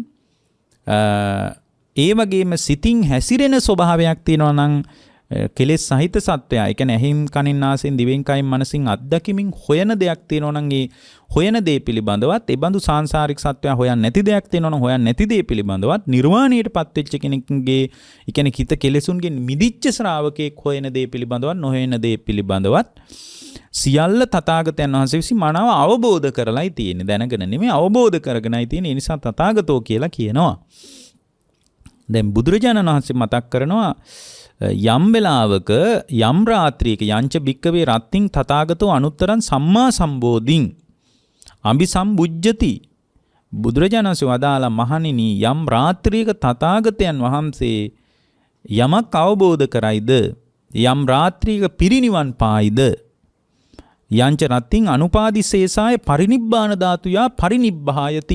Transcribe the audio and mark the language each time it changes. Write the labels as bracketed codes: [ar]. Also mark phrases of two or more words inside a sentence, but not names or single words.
[si] ඒ වගේම සිතින් හැසිරෙන ස්වභාවයක් තියෙනවා නම් කෙලෙස් සහිත සත්වයා ඒ කියන්නේ ඇහින් කනින් නාසයෙන් දිවෙන් කයින් මනසින් අත්දැකීමින් හොයන දෙයක් තියෙනවා නම් ඒ හොයන දේ පිළිබඳවත් ඒ බඳු සාංශාරික සත්වයා හොයන් නැති දෙයක් තියෙනවා නම් හොයන් නැති දේ පිළිබඳවත් නිර්වාණයටපත් වෙච්ච කෙනෙක්ගේ ඒ කියන්නේ හිත කෙලෙසුන්ගෙන් මිදිච්ච ශ්‍රාවකෙක් හොයන දේ පිළිබඳවත් නොහොයන දේ පිළිබඳවත් සියල්ල තථාගතයන් වහන්සේ විසින් මනාව අවබෝධ කරලායි තියෙන්නේ. දැනගෙන නෙමෙයි අවබෝධ කරගෙනයි තියෙන්නේ. ඒ නිසා තථාගතෝ කියලා කියනවා. දැන් බුදුරජාණන් වහන්සේ මතක් කරනවා යම් වෙලාවක යම් රාත්‍රියක [pi] යංච භික්කවේ රත්තින් තථාගතෝ අනුත්තරං සම්මා සම්බෝධින් අபிසම්බුද්ධති. [si] බුදුරජාණන් වහන්සේ වදාලා මහණෙනි යම් රාත්‍රියක තථාගතයන් වහන්සේ යමක් අවබෝධ කරයිද යම් රාත්‍රියක පිරිනිවන් පායිද [pi] යංච රත්තින් අනුපාදිශේෂාය පරිනිබ්බාන ධාතුයා පරිනිබ්බායති.